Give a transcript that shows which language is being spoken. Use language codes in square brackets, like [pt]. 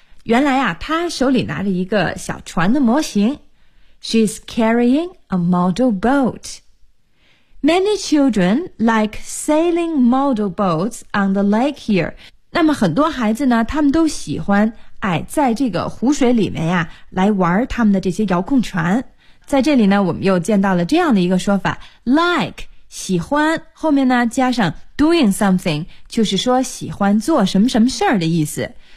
[zh] 原来啊她手里拿着一个小船的模型。 [en] She's carrying a model boat. Many children like sailing model boats on the lake here. [zh] 那么很多孩子呢他们都喜欢哎在这个湖水里面呀来玩他们的这些遥控船。在这里呢我们又见到了这样的一个说法 ,like, 喜欢后面呢加上 doing something, 就是说喜欢做什么什么事儿的意思。